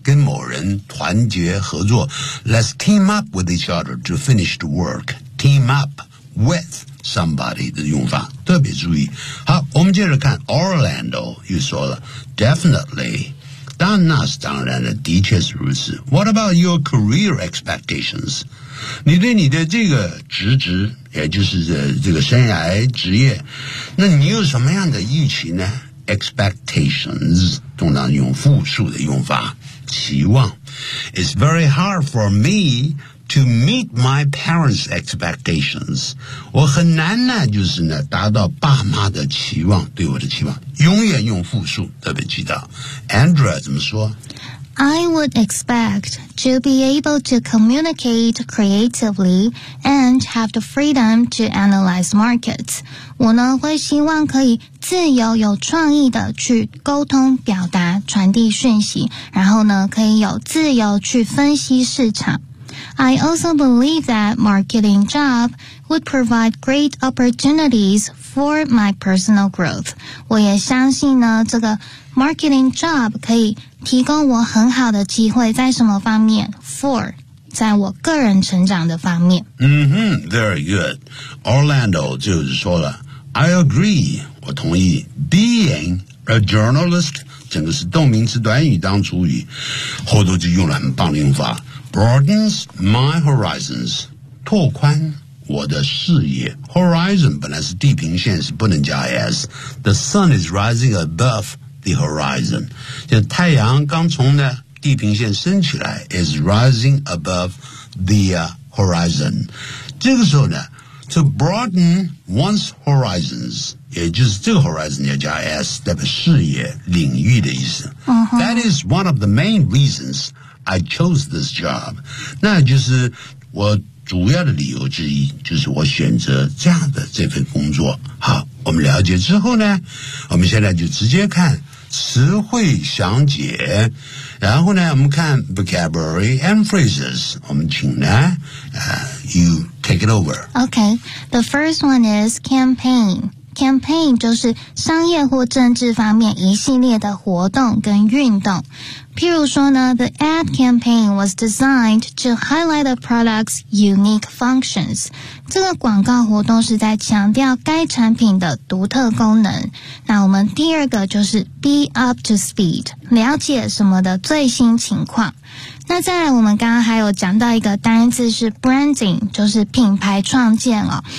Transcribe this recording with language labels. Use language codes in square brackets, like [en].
[zh] 跟某人团结合作 [en] let's team up with each other to finish the work team up with somebody [zh] 的用法特别注意好我们接着看 [en] Orlando [zh] 又说了 [en] definitely [zh] 但那是当然的，的确是如此。 [en] What about your career expectations? [zh] 你对你的这个职职，也就是这个生涯职业，那你有什么样的预期呢？ Expectations, 通常用复数的用法，期望。 [en] It's very hard for me to meet my parents' expectations. [zh] 我很难呢，就是呢，达到爸妈的期望，对我的期望。永远用复数，特别记得。Andrea 怎么说？ [en] I would expect to be able to communicate creatively and have the freedom to analyze markets. [zh] 我呢会希望可以自由有创意的去沟通、表达、传递讯息，然后呢可以有自由去分析市场。 [en] I also believe that marketing job would provide great opportunities for my personal growth. [zh] 我也相信呢这个 marketing job 可以提供我很好的机会，在什么方面 ？For 在我个人成长的方面。嗯哼 ， [en] very good。 [zh] Orlando 就是说了 ， [en] I agree， [zh] 我同意。 [en] Being a journalist， [zh] 整个是动名词短语当主语，后头就用了很棒的用法 ， [en] broadens my horizons， [zh] 拓宽我的视野。 Horizon 本来是地平线，是不能加 s。 [en] The sun is rising above。 The horizon， [zh] 就太阳刚从呢地平线升起来 [en] ，is rising above the horizon。 [zh] 这个时候呢 ， [en] to broaden one's horizons， [zh] 也就是这个 horizon 要加 s， 代表视野、领域的意思。 [en] That is one of the main reasons I chose this job。 [zh] 那就是我主要的理由之一，就是我选择这样的这份工作。好，我们了解之后呢，我们现在就直接看。词汇详解，然后呢，我们看 [en] vocabulary and phrases。 [zh] 我们请呢， [en] you take it over. Okay, the first one is campaign. [zh] Campaign 就是商业或政治方面一系列的活动跟运动。 [en] 譬如说呢 ，the ad campaign was designed to highlight the product's unique functions。 [zh] 这个广告活动是在强调该产品的独特功能。那我们第二个就是 [en] be up to speed， [zh] 了解什么的最新情况。那再来，我们刚刚还有讲到一个单字是 branding， 就是品牌创建哦。